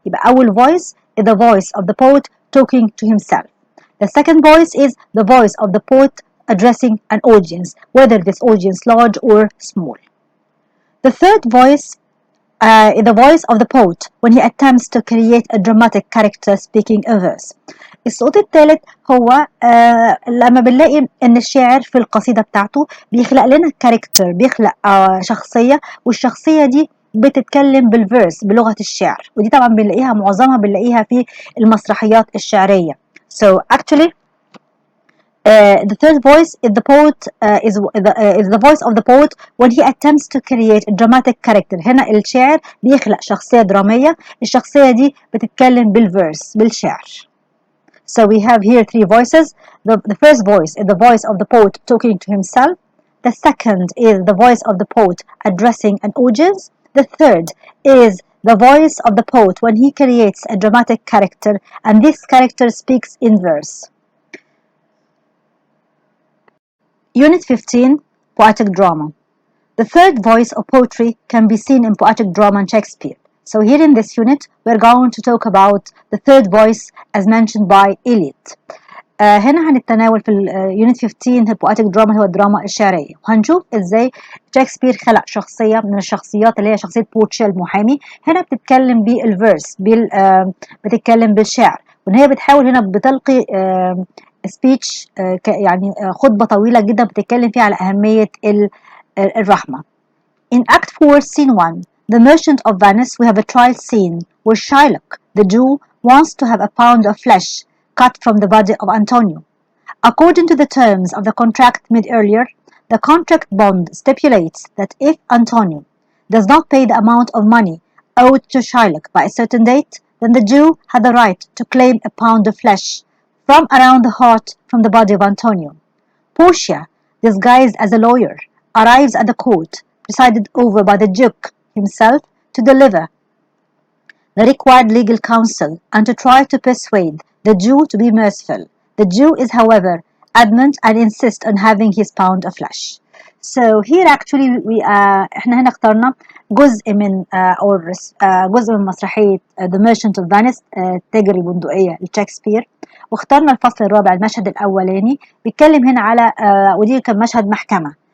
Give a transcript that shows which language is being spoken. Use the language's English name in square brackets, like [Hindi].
[Arabic] يبقى اول [English] voice is the voice of the poet talking to himself. The second voice is the voice of the poet addressing an audience, whether this audience large or small. The third voice is the voice of the poet when he attempts to create a dramatic character speaking a verse. [Arabic] الصوت الثالث هو لما بنلاقي ان الشاعر في القصيدة بتاعته بيخلق لنا كاركتر، بيخلق شخصية، والشخصية دي بتتكلم بالفيرس بلغة الشعر، ودي طبعا بنلاقيها معظمها بنلاقيها في المسرحيات الشعرية. [English] So actually the third voice is the poet is the voice of the poet when he attempts to create a dramatic character. [Arabic] هنا الشاعر بيخلق شخصية درامية، الشخصية دي بتتكلم بالفيرس بالشعر. [English] So we have here three voices. The first voice is the voice of the poet talking to himself. The second is the voice of the poet addressing an audience. The third is the voice of the poet when he creates a dramatic character, and this character speaks in verse. Unit 15, Poetic Drama. The third voice of poetry can be seen in poetic drama and Shakespeare. So here in this unit, we're going to talk about the third voice as mentioned by Eliot. [Arabic] هنا هنتناول في Unit 15 البواتيك دراما هو الدراما الشعرية، وهنشوف ازاي شكسبير خلق شخصية من الشخصيات اللي هي شخصية بورتشيا المحامي. هنا بتتكلم بالفيرس بتتكلم بالشعر، وان هي بتحاول هنا بتلقي سبيتش يعني خطبة طويلة جدا بتتكلم فيها على أهمية الرحمة. [English] In Act 4 Scene 1, The Merchant of Venice, we have a trial scene where Shylock, the Jew, wants to have a pound of flesh cut from the body of Antonio. According to the terms of the contract made earlier, the contract bond stipulates that if Antonio does not pay the amount of money owed to Shylock by a certain date, then the Jew had the right to claim a pound of flesh from around the heart from the body of Antonio. Portia, disguised as a lawyer, arrives at the court, presided over by the Duke himself, to deliver the required legal counsel and to try to persuade the Jew to be merciful. The Jew is, however, adamant and insists on having his pound of flesh. So here actually [Arabic] احنا هنا اخترنا جزء من جزء من مسرحية The Merchant of Venice تاجر البندقية لشكسبير، واخترنا الفصل الرابع المشهد الأولاني بيتكلم هنا على ودي كان مشهد محكمة.